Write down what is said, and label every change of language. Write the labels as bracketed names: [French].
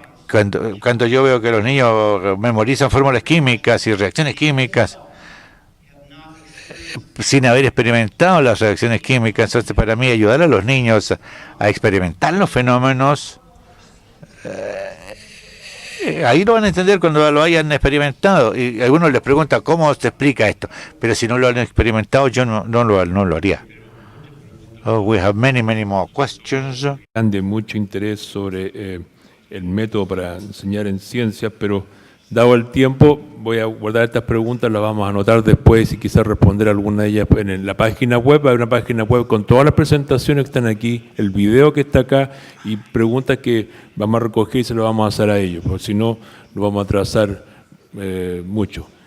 [Spanish] Cuando yo veo que los niños memorizan fórmulas químicas y reacciones químicas sin haber experimentado las reacciones químicas, entonces para mí ayudar a los niños a experimentar los fenómenos, ahí lo van a entender cuando lo hayan experimentado. Y algunos les preguntan cómo se explica esto, pero si no lo han experimentado yo no lo haría. [English] Oh, we have many more questions. [Spanish] De mucho interés sobre el método para enseñar en ciencias, pero dado el tiempo voy a guardar estas preguntas, las vamos a anotar después y quizás responder alguna de ellas en la página web. Hay una página web con todas las presentaciones que están aquí, el video que está acá y preguntas que vamos a recoger y se las vamos a hacer a ellos, porque si no nos vamos a atrasar mucho.